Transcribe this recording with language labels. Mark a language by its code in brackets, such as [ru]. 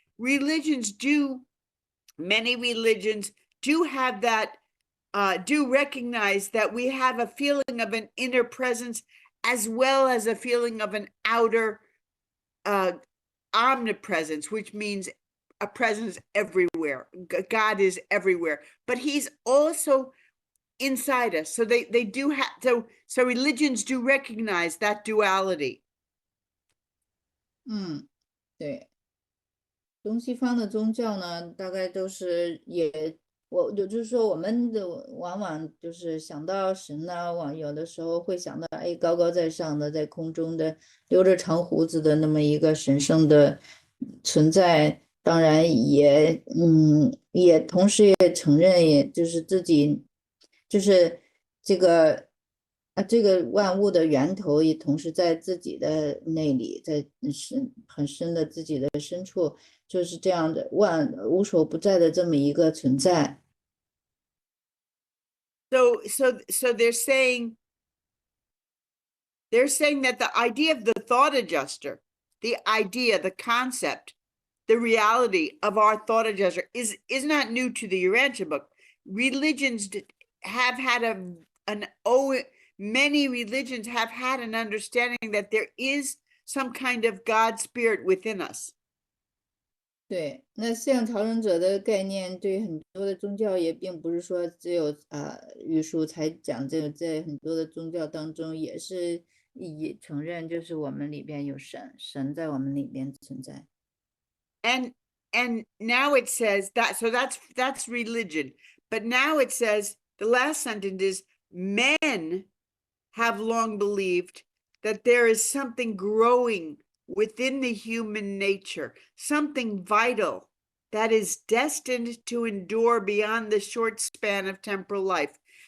[en] many religions do have that, do recognize that we have a feeling of an inner presence as well as a feeling of an outer omnipresence, which means a presence everywhere. God is everywhere, but he's also inside us. So they do have, so religions do recognize that duality. [zh] 对，东西方的宗教呢，大概都是就是说我们的往往就是想到神呢，有的时候会想到高高在上的，在空中的留着长胡子的那么一个神圣的存在，当然也同时也承认，也就是自己就是这个万物的源头也同时在自己的内里，在很深的自己的深处，就是这样的无所不在的这么一个存在。 [en] So they're saying that the idea of the thought adjuster, the idea, the concept, the reality of our thought adjuster is not new to the Urantia book. Religions have had many religions have had an understanding that there is some kind of God spirit within us. [zh] 对，那像调整者的概念，对很多的宗教也并不是说只有玉书才讲这个，在很多的宗教当中也是承认，就是我们里边有神在我们里边存在。 [en] And now it says that, so that's religion. But now it says, the last sentence is, men have long believed that there is something growing within the human nature, something vital that is destined to endure beyond the short span of temporal life.